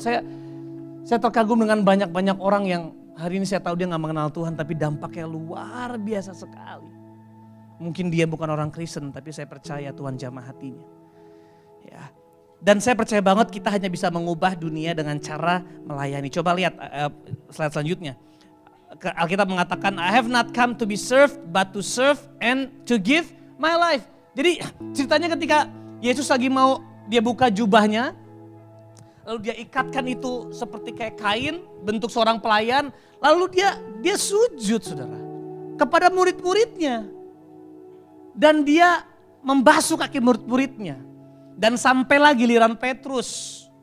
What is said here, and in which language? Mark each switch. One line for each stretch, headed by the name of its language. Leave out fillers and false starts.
Indonesian: Saya terkagum dengan banyak-banyak orang yang hari ini saya tahu dia gak mengenal Tuhan tapi dampaknya luar biasa sekali. Mungkin dia bukan orang Kristen tapi saya percaya Tuhan jamah hatinya. Ya. Dan saya percaya banget kita hanya bisa mengubah dunia dengan cara melayani. Coba lihat slide selanjutnya. Alkitab mengatakan
English: I have not come to be served but to serve and to give my life.
Indonesian: Jadi ceritanya ketika Yesus lagi mau dia buka jubahnya, lalu dia ikatkan itu seperti kayak kain bentuk seorang pelayan, lalu dia sujud saudara kepada murid-muridnya. Dan dia membasuh kaki murid-muridnya. Dan sampailah giliran Petrus.